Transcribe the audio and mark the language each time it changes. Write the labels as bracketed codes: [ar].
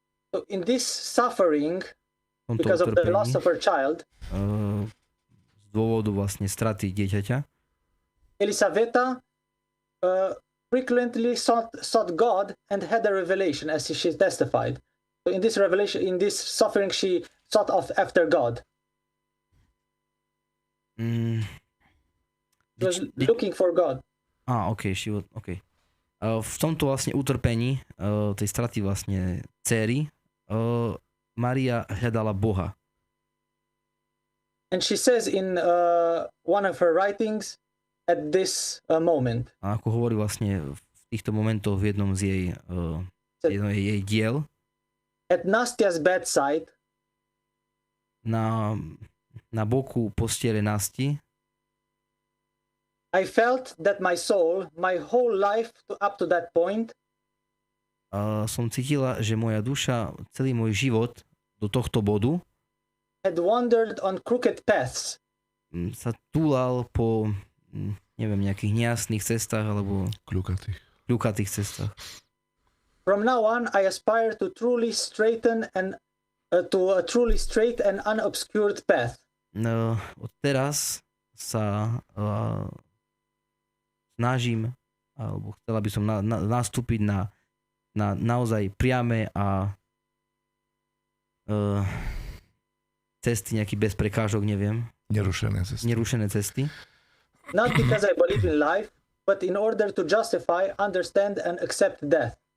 [en] So in this suffering, because of the loss of her child, [sk] z dôvodu vlastne straty dieťaťa, [en] Elisabeta frequently sought God and had a revelation, as she testified. So in this revelation, in this suffering, she sought after God. She was looking for God. [sk] Okay. V tomto vlastne utrpení tej straty vlastne dcery Mária hľadala Boha. [en] And she says in one of her writings, at this moment. [sk] A ako hovorí vlastne v týchto momentoch v jednom z jej diel. [en] At Nastia's bedside. [sk] Na boku postiele Nasti. [en] I felt that my soul, my whole life up to that point. [sk] Som cítila, že moja duša, celý môj život do tohto bodu. [en] had wandered on crooked paths. [sk] Sa túlal po, neviem, nejakých nejasných cestách alebo kľukatých cestách. [en] From now on, I aspire to truly straighten and to a truly straight and unobscured path. [sk] No, od teraz sa snažím, alebo chcela by som nastúpiť na naozaj priame a cesty nejaký bez prekážok, neviem. Nerušené cesty. [en] Not because I believe in life, but in order to justify, understand and accept death.